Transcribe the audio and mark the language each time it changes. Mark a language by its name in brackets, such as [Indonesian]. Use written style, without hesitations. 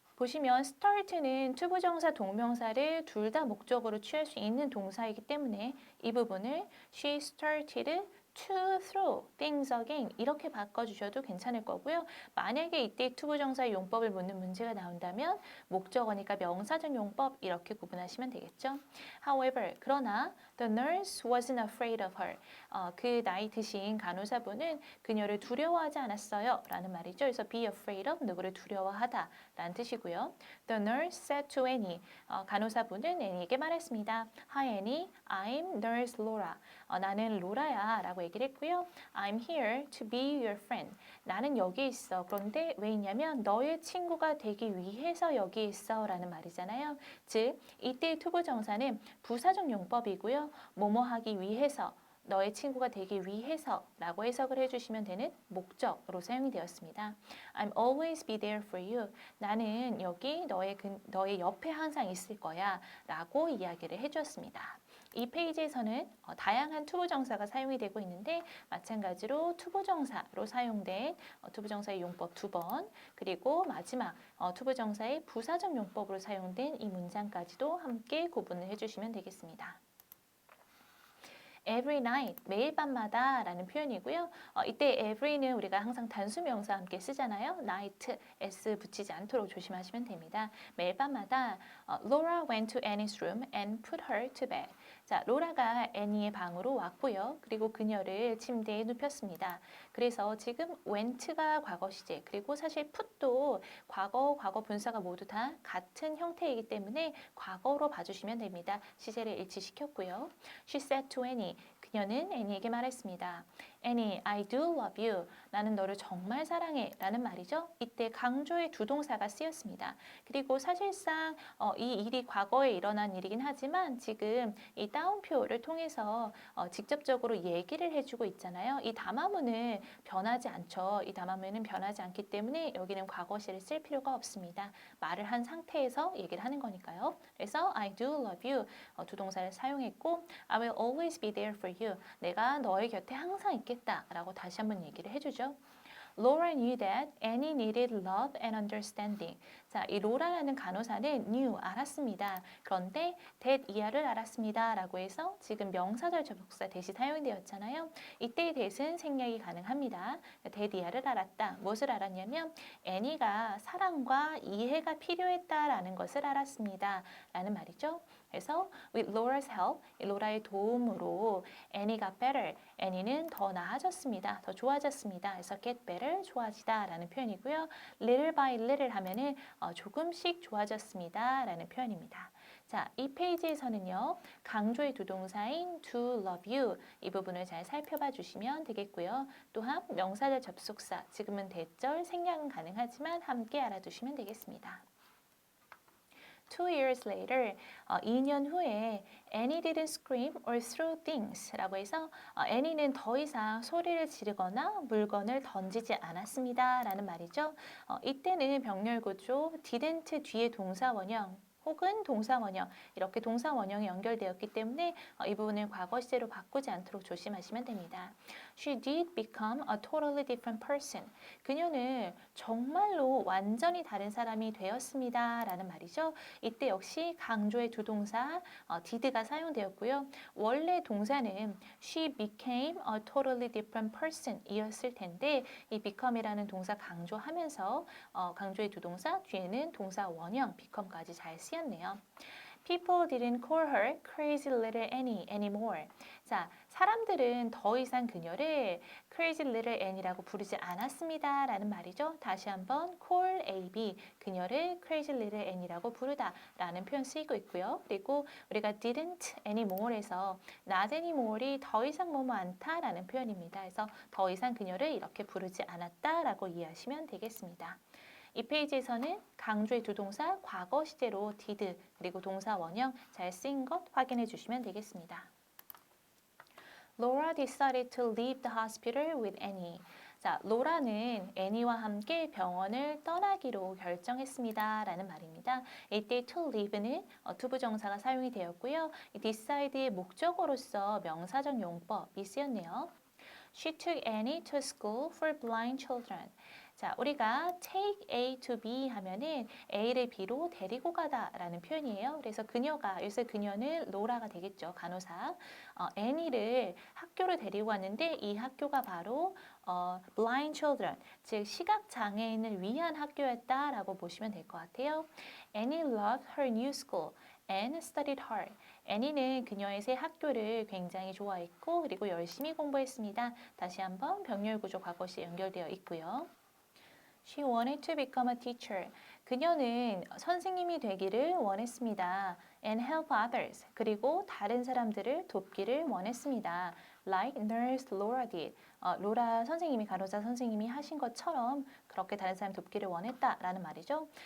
[Korean] 보시면 start는 투부정사 동명사를 둘 다 목적으로 취할 수 있는 동사이기 때문에 이 부분을 [English] she started to throw things again [Korean] 이렇게 바꿔주셔도 괜찮을 거고요. 만약에 이때 투부정사의 용법을 묻는 문제가 나온다면 목적어니까 명사적 용법 이렇게 구분하시면 되겠죠. [English] However, [Korean] 그러나 [English] the nurse wasn't afraid of her. [Korean] 그 나이 드신 간호사분은 그녀를 두려워하지 않았어요 라는 말이죠. 그래서 be afraid of 누구를 두려워하다 라는 뜻이고요. [English] The nurse said to Annie. [Korean] 간호사분은 애니에게 말했습니다. [English] Hi Annie, I'm nurse Laura. [Korean] 나는 로라야 라고 얘기를 했고요. [English] I'm here to be your friend. [Korean] 나는 여기 있어. 그런데 왜 있냐면 너의 친구가 되기 위해서 여기 있어 라는 말이잖아요. 즉 이때 투부정사는 부사적 용법이고요. 뭐뭐 하기 위해서, 너의 친구가 되기 위해서 라고 해석을 해주시면 되는 목적으로 사용이 되었습니다. [English] I'm always be there for you. [Korean] 나는 여기 너의 옆에 항상 있을 거야 라고 이야기를 해주었습니다. 이 페이지에서는 다양한 투부정사가 사용이 되고 있는데 마찬가지로 투부정사로 사용된 투부정사의 용법 2번 그리고 마지막 투부정사의 부사적 용법으로 사용된 이 문장까지도 함께 구분을 해주시면 되겠습니다. [English] Every night, [Korean] 매일 밤마다 라는 표현이고요. 이때 every는 우리가 항상 단수명사 함께 쓰잖아요. [English] night, s [Korean] 붙이지 않도록 조심하시면 됩니다. 매일 밤마다 [English] Laura went to Annie's room and put her to bed. [Korean] 자, 로라가 애니의 방으로 왔고요. 그리고 그녀를 침대에 눕혔습니다. 그래서 지금 went가 과거 시제, 그리고 사실 put도 과거 분사가 모두 다 같은 형태이기 때문에 과거로 봐주시면 됩니다. 시제를 일치시켰고요. [English] She said to Annie, [Korean] 그녀는 애니에게 말했습니다. Annie, [English] I do love you. [Korean] 나는 너를 정말 사랑해. 라는 말이죠. 이때 강조의 두 동사가 쓰였습니다. 그리고 사실상 이 일이 과거에 일어난 일이긴 하지만 지금 이 따옴표를 통해서 직접적으로 얘기를 해주고 있잖아요. 이 담화문은 변하지 않죠. 이 담화문은 변하지 않기 때문에 여기는 과거시를 쓸 필요가 없습니다. 말을 한 상태에서 얘기를 하는 거니까요. 그래서 [English] I do love you [Korean] 두 동사를 사용했고 [English] I will always be there for you. [Korean] 내가 너의 곁에 항상 있겠다라고 다시 한번 얘기를 해주죠. [English] Laura knew that Annie needed love and understanding. [Korean] 자, 이 로라라는 간호사는 knew, 알았습니다. 그런데 that 이하를 알았습니다. 라고 해서 지금 명사절 접속사 대시 사용되었잖아요. 이때의 that은 생략이 가능합니다. that 이하를 알았다. 무엇을 알았냐면 Annie가 사랑과 이해가 필요했다라는 것을 알았습니다. 라는 말이죠. [English] 그래서 with Laura's help, [Korean] 로라의 도움으로 [English] Annie got better. [Korean] Annie는 더 나아졌습니다. 더 좋아졌습니다. 그래서 get better, 좋아지다 라는 표현이고요. little by little 하면은 조금씩 좋아졌습니다 라는 표현입니다. 자, 이 페이지에서는요. 강조의 두 동사인 to love you 이 부분을 잘 살펴봐 주시면 되겠고요. 또한 명사절 접속사, 지금은 대절, 생략은 가능하지만 함께 알아두시면 되겠습니다. [English] 2 years later, [Korean] 2년 후에 [English] Annie didn't scream or throw things [Korean] 라고 해서 Annie는 더 이상 소리를 지르거나 물건을 던지지 않았습니다 라는 말이죠. 이때는 병렬구조 didn't 뒤에 동사 원형 혹은 동사 원형 이렇게 동사 원형이 연결되었기 때문에 이 부분을 과거 시제로 바꾸지 않도록 조심하시면 됩니다. [English] She did become a totally different person. [Korean] 그녀는 정말로 완전히 다른 사람이 되었습니다 라는 말이죠. 이때 역시 강조의 두 동사 did가 사용되었고요. 원래 동사는 [English] she became a totally different person [Korean] 이었을 텐데 이 become이라는 동사 강조하면서 강조의 두 동사 뒤에는 동사 원형 become까지 잘 쓰였네요. [English] People didn't call her crazy little Annie anymore. [Korean] 자, 사람들은 더 이상 그녀를 crazy little Annie라고 부르지 않았습니다 라는 말이죠. 다시 한번 call AB, 그녀를 crazy little Annie라고 부르다 라는 표현 쓰이고 있고요. 그리고 우리가 didn't anymore에서 not anymore이 더 이상 뭐뭐 않다 라는 표현입니다. 그래서 더 이상 그녀를 이렇게 부르지 않았다 라고 이해하시면 되겠습니다. 이 페이지에서는 강조의 두 동사 과거 시제로 did 그리고 동사 원형 잘 쓰인 것 확인해 주시면 되겠습니다. [English] Laura decided to leave the hospital with Annie. [Korean] 자, 로라는 애니와 함께 병원을 떠나기로 결정했습니다. 라는 말입니다. 이때 to leave는 투부정사가 사용이 되었고요. decide의 목적어로서 명사적 용법이 쓰였네요. [English] She took Annie to school for blind children. [Korean] 자, 우리가 take A to B 하면은 A를 B로 데리고 가다라는 표현이에요. 그래서 그녀가, 여기서 그녀는 로라가 되겠죠. 간호사. 애니를 학교로 데리고 왔는데 이 학교가 바로 blind children, 즉 시각장애인을 위한 학교였다라고 보시면 될 것 같아요. [English] Annie loved her new school and studied hard. [Korean] 애니는 그녀의 새 학교를 굉장히 좋아했고 그리고 열심히 공부했습니다. 다시 한번 병렬구조 과거시 연결되어 있고요. [English] She wanted to become a teacher. [Korean] 그녀는 선생님이 되기를 원했습니다. [English] And help others. [Korean] 그리고 다른 사람들을 돕기를 원했습니다. [English] Like Nurse Laura did. [Korean] 로라 선생님이, 간호사 선생님이 하신 것처럼 그렇게 다른 사람 돕기를 원했다라는 말이죠.